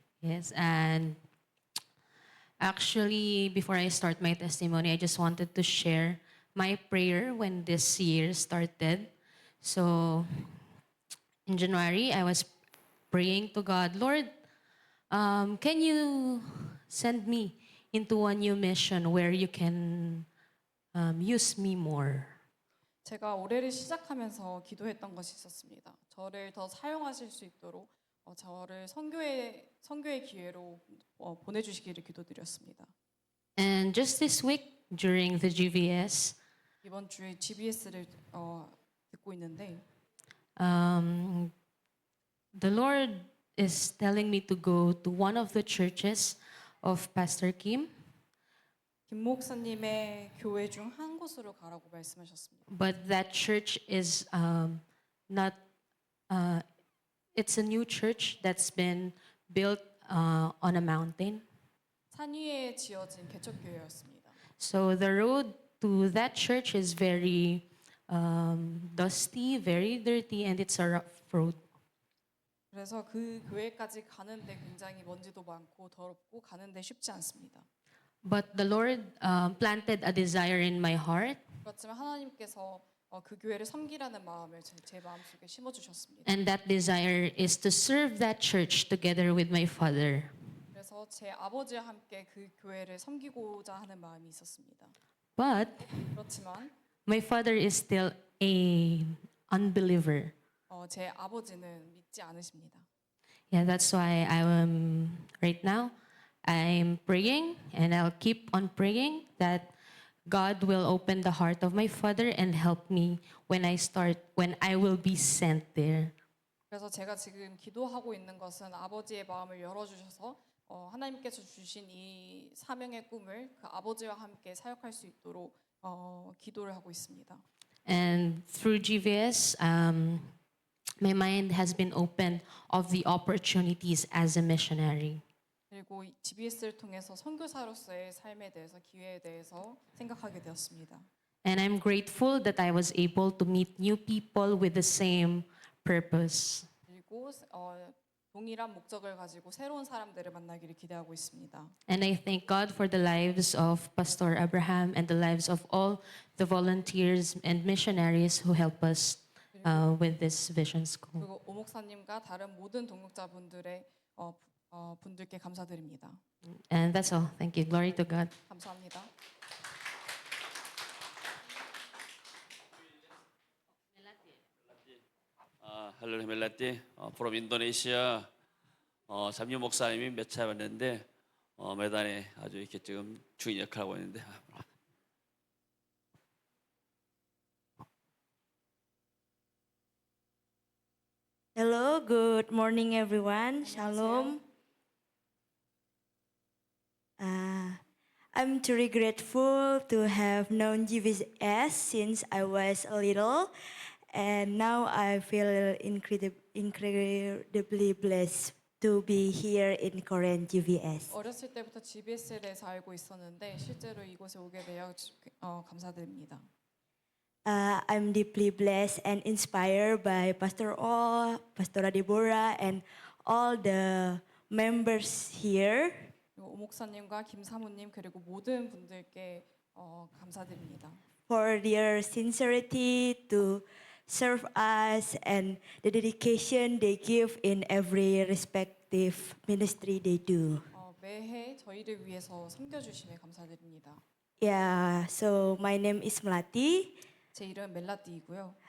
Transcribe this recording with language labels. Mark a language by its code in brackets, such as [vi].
[en] Yes, and actually, before I start my testimony, I just wanted to share my prayer when this year started. So, in January, I was praying to God, Lord, can you send me into a new mission where you can use me more? [ko] 제가 올해를 시작하면서 기도했던 것이 있었습니다. 저를 더 사용하실 수 있도록 저를 선교의 기회로 보내주시기를 기도드렸습니다. [en] And just this week, during the GVS, [ko] 이번 주에 GBS를 듣고 있는데 [en] the Lord is telling me to go to one of the churches of Pastor Kim, [ko] 김 목사님의 교회 중 한 곳으로 가라고 말씀하셨습니다. [en] but that church is not. It's a new church that's been built on a mountain. [ko] 산 위에 지어진 개척교회였습니다. [en] So the road to that church is very dusty, very dirty, and it's a rough road. [ko] 그래서 그 교회까지 가는데 굉장히 먼지도 많고 더럽고 가는데 쉽지 않습니다. [en] But the Lord planted a desire in my heart, [ko] 그렇지만 하나님께서 그 교회를 섬기라는 마음을 제 마음속에 심어주셨습니다. [en] and that desire is to serve that church together with my father. [ko] 그래서 제 아버지와 함께 그 교회를 섬기고자 하는 마음이 있었습니다. [en] But [ko] 그렇지만 [en] my father is still a unbeliever. [ko] 제 아버지는 믿지 않으십니다. [en] Yeah, that's why right now I'm praying, and I'll keep on praying that God will open the heart of my father and help me when I will be sent there. [ko] 그래서 제가 지금 기도하고 있는 것은 아버지의 마음을 열어주셔서 하나님께서 주신 이 사명의 꿈을 그 아버지와 함께 사역할 수 있도록 기도를 하고 있습니다. [en] And through GVS, my mind has been opened of the opportunities as a missionary. [ko] 그리고 이 GBS를 통해서 선교사로서의 삶에 대해서 기회에 대해서 생각하게 되었습니다. [en] And I'm grateful that I was able to meet new people with the same purpose. [ko] 그리고 동일한 목적을 가지고 새로운 사람들을 만나기를 기대하고 있습니다. [en] And I thank God for the lives of Pastor Abraham and the lives of all the volunteers and missionaries who help us with this vision school. [ko] 그리고 오 목사님과 다른 모든 동역자분들의 분들께 감사드립니다. [en] And that's all. Thank you. Glory to God. [ko] 감사합니다. 할렐루야 멜라띠 from 인도네시아 잠유 목사님이 몇 차례 왔는데 매단에 아주 이렇게 지금 주인 역할을 하고 있는데 [en] Hello, good morning, everyone. Shalom. I'm truly grateful to have known GVS since I was little, and now I feel incredibly blessed to be here in Korean GVS. [ko] 어렸을 때부터 GBS에 대해서 알고 있었는데 실제로 이곳에 오게 되어 감사드립니다. [en] I'm deeply blessed and inspired by Pastor O, Pastora Deborah, and all the members here. [ko] 그리고 오 목사님과 김 사모님 그리고 모든 분들께 감사드립니다. [en] For their sincerity to serve us and the dedication they give in every respective ministry they do. [ko] 매해 저희를 위해서 섬겨주심에 감사드립니다. [en] Yeah, so my name is Melati. [ko] 제 이름은 멜라띠이고요.